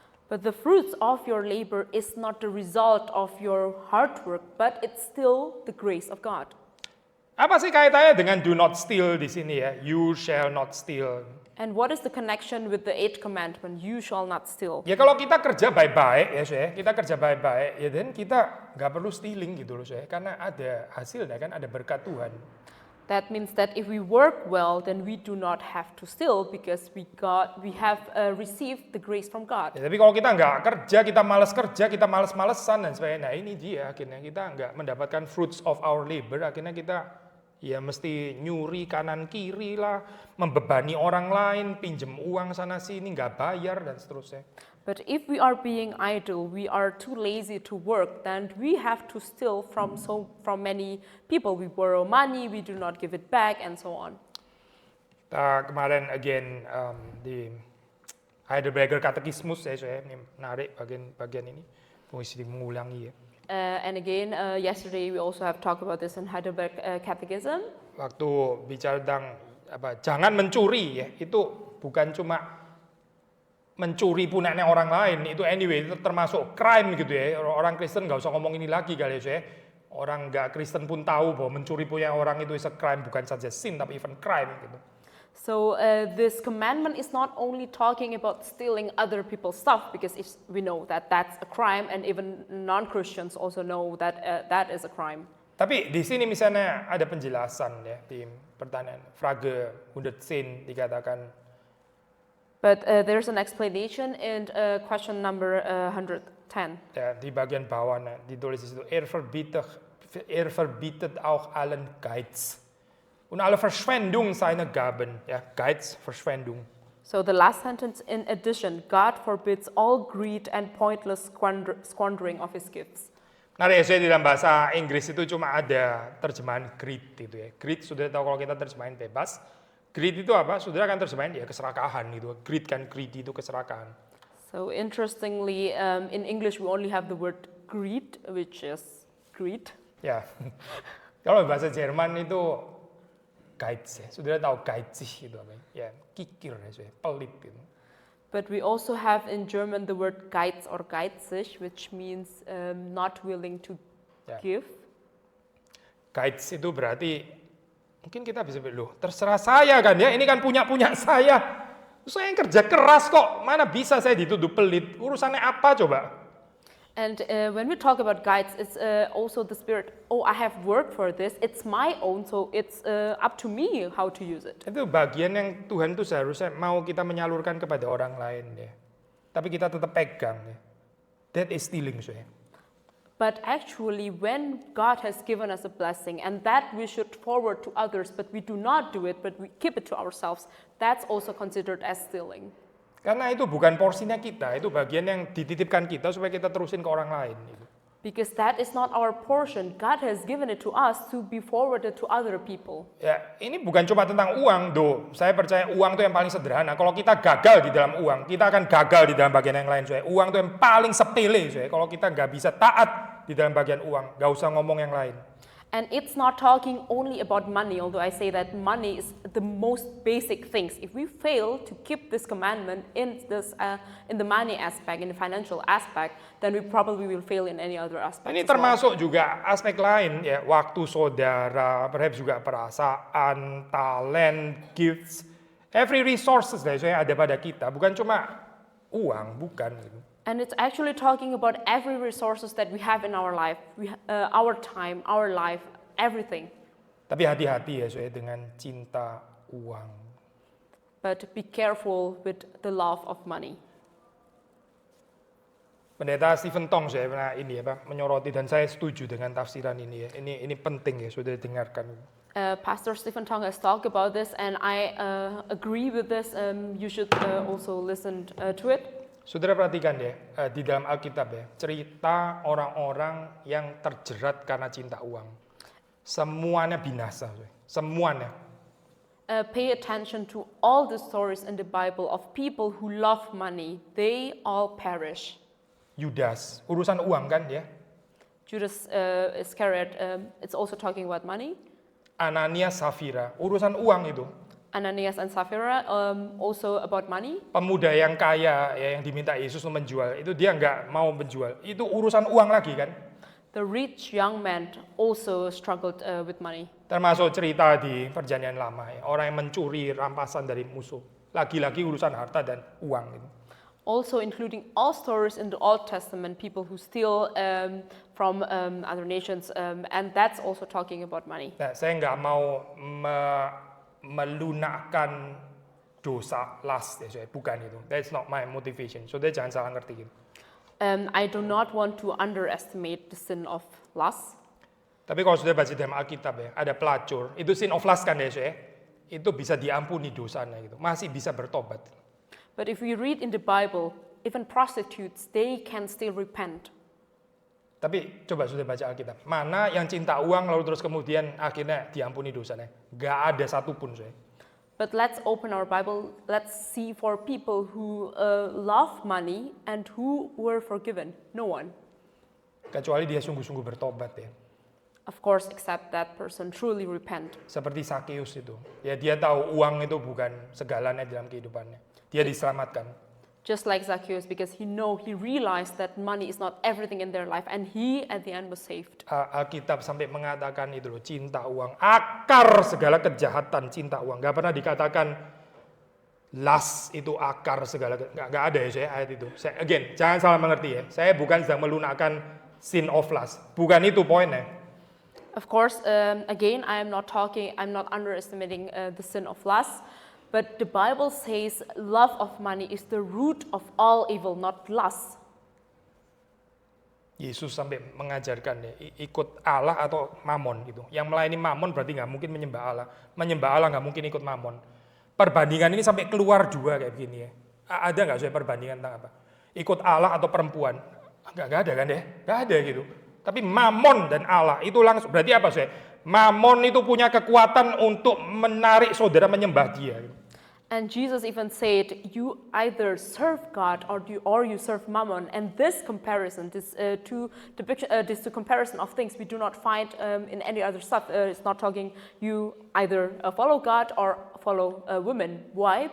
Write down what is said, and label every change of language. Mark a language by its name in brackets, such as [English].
[English] But the fruits of your labor is not the result of your hard work, but it's still the grace of God. [Indonesian] Apa sih kaitannya dengan [English] do not steal [Indonesian] di sini ya? [English] You shall not steal. And what is the connection with the 8th commandment? You shall not steal. [Indonesian] Ya kalau kita kerja baik-baik ya saya, kita kerja baik-baik ya dan kita nggak perlu stealing gitu loh saya, karena ada hasilnya kan, ada berkat Tuhan. [English] That means that if we work well, then we do not have to steal because we have received the grace from God. [Indonesian] Ya, tapi kalau kita nggak kerja, kita malas-malesan dan sebagainya, nah ini dia akhirnya kita nggak mendapatkan [English] fruits of our labor, [Indonesian] akhirnya kita ya mesti nyuri kanan kiri lah, membebani orang lain, pinjem uang sana sini, nggak bayar dan seterusnya. [English] But if we are being idle, we are too lazy to work, then we have to steal from many people. We borrow money, we do not give it back, and so on. [Indonesian] Kemarin again di Heidelberger Katekismus saya ini menarik bagian ini, mesti mengulangi ya. [English] And again, yesterday we also have talked about this in Heidelberg Catechism. [Indonesian] Waktu bicara tentang jangan mencuri ya, itu bukan cuma mencuri punyanya orang lain, itu anyway itu termasuk crime gitu ya. Orang Kristen nggak usah ngomong ini lagi kali ya. Orang nggak Kristen pun tahu bahwa mencuri punya orang itu [English] is a crime, [Indonesian] bukan saja sin tapi [English] even crime [Indonesian] gitu. [English] So this commandment is not only talking about stealing other people's stuff, because we know that that's a crime, and even non-Christians also know that that is a crime. [Indonesian] Tapi di sini misalnya ada penjelasan ya di pertanyaan Frage 110 dikatakan. [English] But there's an explanation in question number 110. [Indonesian] Ya, di bagian bawah ditulis di situ [German] verbietet auch allen Geiz und alle Verschwendung seiner Gaben. Ja, Geiz, Verschwendung. [English] So the last sentence in addition, God forbids all greed and pointless squandering of his gifts. [Indonesian] Nah, ya, di dalam bahasa Inggris itu cuma ada terjemahan greed itu ya. Greed sudah tahu kalau kita terjemahin bebas. Greed itu apa? Saudara kan terjemahin ya keserakahan gitu. Greed kan greedy itu keserakahan. [English] So interestingly, in English we only have the word greed, which is greed. [Indonesian] Ya, kalau bahasa Jerman itu Geiz ya. Saudara tahu Geiz itu apa? Ya, kikir ya, pelit gitu. [English] But we also have in German the word Geiz or geizig, which means not willing to give. [Indonesian] Geiz itu berarti mungkin kita bisa bilang, loh terserah saya kan ya, ini kan punya saya. Saya yang kerja keras kok, mana bisa saya dituduh pelit? Urusannya apa coba? [English] And when we talk about guides, it's also the spirit, oh I have worked for this, it's my own, so it's up to me how to use it. [Indonesian] Itu bagian yang Tuhan tuh seharusnya mau kita menyalurkan kepada orang lain ya. Tapi kita tetap pegang ya. [English] that is stealing, saya. But actually, when God has given us a blessing and that we should forward to others, but we do not do it, but we keep it to ourselves, that's also considered as stealing. [Indonesian] Karena itu bukan porsinya kita, itu bagian yang dititipkan kita supaya kita terusin ke orang lain. [English] Because that is not our portion. God has given it to us to be forwarded to other people. [Indonesian] Ya, ini bukan cuma tentang uang, Saya percaya uang itu yang paling sederhana. Kalau kita gagal di dalam uang, kita akan gagal di dalam bagian yang lain, saya. Uang itu yang paling sepele, saya. Kalau kita nggak bisa taat di dalam bagian uang, nggak usah ngomong yang lain. [English] And it's not talking only about money, although I say that money is the most basic things. If we fail to keep this commandment in the money aspect, in the financial aspect, then we probably will fail in any other aspect. [Indonesian] Ini termasuk juga aspek lain, ya, waktu saudara, perhaps juga perasaan, [English] talent, gifts, every resources [Indonesian] saya ada pada kita, bukan cuma uang, bukan. [English] And it's actually talking about every resources that we have in our life, our time, our life, everything. [Indonesian] Tapi hati-hati ya saya dengan cinta uang. [English] But be careful with the love of money. [Indonesian] Pendeta Stephen Tong saya pernah menyoroti dan saya setuju dengan tafsiran ini ya. Ini penting ya, sudah dengarkan. [English] Pastor Stephen Tong has talked about this, and I agree with this. You should also listen to it. [Indonesian] Saudara perhatikan ya, di dalam Alkitab ya, cerita orang-orang yang terjerat karena cinta uang. Semuanya binasa, semuanya. [English] Pay attention to all the stories in the Bible of people who love money. They all perish. [Indonesian] Yudas, urusan uang kan ya. [English] Judas Iscariot, it's also talking about money. [Indonesian] Ananias, Safira, urusan uang itu. [English] Ananias and Sapphira, also about money. [Indonesian] Pemuda yang kaya ya, yang diminta Yesus untuk menjual, itu dia nggak mau menjual. Itu urusan uang lagi kan. [English] The rich young man also struggled with money. [Indonesian] Termasuk cerita di Perjanjian Lama ya, orang yang mencuri rampasan dari musuh. Lagi-lagi urusan harta dan uang gitu. [English] Also including all stories in the Old Testament, people who steal from other nations, and that's also talking about money. [Indonesian] Nah, saya nggak mau melunakkan dosa lust ya, bukan itu. [English] That's not my motivation. [Indonesian] So, jangan salah ngerti gitu. [English] I do not want to underestimate the sin of lust. [Indonesian] Tapi kalau sudah baca dalam Alkitab ya, ada pelacur, itu [English] sin of lust [Indonesian] kan ya, itu bisa diampuni dosanya gitu, masih bisa bertobat. [English] But if we read in the Bible, even prostitutes, they can still repent. [Indonesian] Tapi coba sudah baca Alkitab, mana yang cinta uang lalu terus kemudian akhirnya diampuni dosanya? Gak ada satupun, saya. [English] But let's open our Bible. Let's see for people who love money and who were forgiven. No one. [Indonesian] Kecuali dia sungguh-sungguh bertobat ya. [English] Of course, except that person truly repent. [Indonesian] Seperti Sakeus itu, ya dia tahu uang itu bukan segalanya dalam kehidupannya. Dia diselamatkan. [English] Just like Zacchaeus, because he realized that money is not everything in their life, and he at the end was saved. [Indonesian] Alkitab sampai mengatakan itu loh, cinta uang, akar segala kejahatan cinta uang. Gak pernah dikatakan lust itu akar segala, gak ada ya saya ayat itu. Again, jangan salah mengerti ya. Saya bukan sedang melunakkan [English] sin of lust, [Indonesian] bukan itu poinnya. [English] Of course, again, I'm not underestimating the sin of lust. But the Bible says love of money is the root of all evil, not lust. [Indonesian] Yesus sampai mengajarkan ya, ikut Allah atau mamon gitu. Yang melayani mamon berarti nggak mungkin menyembah Allah. Menyembah Allah nggak mungkin ikut mamon. Perbandingan ini sampai keluar juga kayak begini ya. Ada nggak saya perbandingan tentang apa? Ikut Allah atau perempuan? Nggak ada kan ya? Nggak ada gitu. Tapi mamon dan Allah itu langsung berarti apa saya? Mamon itu punya kekuatan untuk menarik saudara menyembah dia. [English] And Jesus even said, you either serve God or you serve Mammon. And this comparison, this comparison of things we do not find in any other stuff. It's not talking you either follow God or follow women. Why?